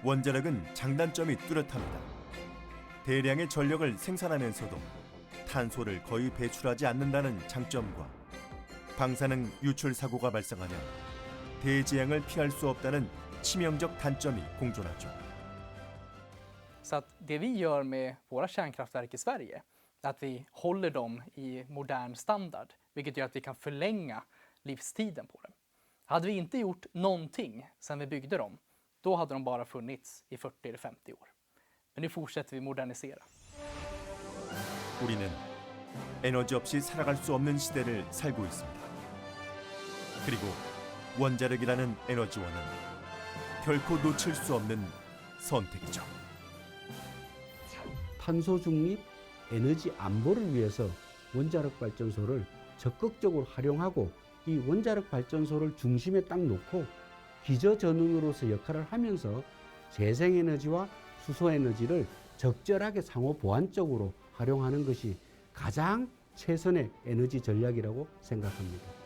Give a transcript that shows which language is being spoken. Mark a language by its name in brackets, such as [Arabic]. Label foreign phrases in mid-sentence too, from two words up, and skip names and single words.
[Korean] 원자력은 장단점이 뚜렷합니다. 대량의 전력을 생산하면서도 탄소를 거의 배출하지 않는다는 장점과 방사능 유출 사고가 발생하면 대재앙을 피할 수 없다는 치명적 단점이 공존하죠. [Swedish] Så att det vi gör med våra kärnkraftverk i Sverige är att vi håller dem i modern standard, vilket gör att vi kan förlänga livstiden på dem. Hade vi inte gjort någonting sedan vi byggde dem, då hade de bara funnits i 40 eller 50 år. Men nu fortsätter vi modernisera. [Korean] 우리는 에너지 없이 살아갈 수 없는 시대를 살고 있습니다. 그리고 원자력이라는 에너지원은 결코 놓칠 수 없는 선택이죠. 탄소 중립, 에너지 안보를 위해서 원자력 발전소를 적극적으로 활용하고 이 원자력 발전소를 중심에 딱 놓고 기저전원으로서 역할을 하면서 재생에너지와 수소에너지를 적절하게 상호 보완적으로 활용하는 것이 가장 최선의 에너지 전략이라고 생각합니다.